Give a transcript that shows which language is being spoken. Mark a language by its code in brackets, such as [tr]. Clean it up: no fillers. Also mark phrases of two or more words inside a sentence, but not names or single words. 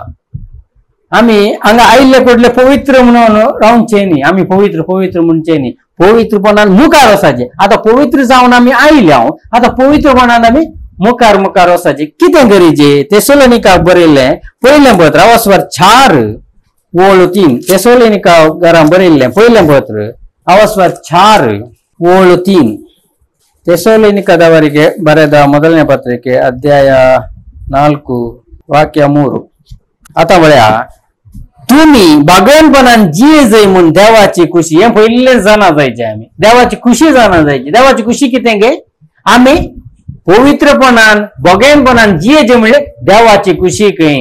[kok] आमी हांगा आयिल्ले कडले पवित्र म्हणून रावचे न्ही, आमी पवित्र पवित्र म्हणचे न्ही, पवित्रपणान मुखार वचाचे. आता पवित्र जावन आमी आयले, आता पवित्रपणान आमी मुखार मुखार वचाचे. कितें करीचे? तेसलोनिकाक बरयल्लें पयलें पत्र अवस्वर 4:3. तेसलोनिकाक बरयल्लें पयलें पत्र अवस्वर 4:3. [kn] ತೆಸಲೋನಿಕದವರಿಗೆ ಬರೆದ ಮೊದಲನೇ ಪತ್ರಿಕೆ ಅಧ್ಯಾಯ 4 ವಾಕ್ಯ 3. [kok] आता म्हळ्या तुम्ही बागवणपणान जिये जाय म्हणून देवाची खुशी हे पहिले जाणा जायचे. आम्ही देवाची खुशी जाणा जायची. देवाची खुशी कितें गे? आम्ही पवित्रपणान बगयणपणान जियेचे म्हणले देवाची खुशी खंय.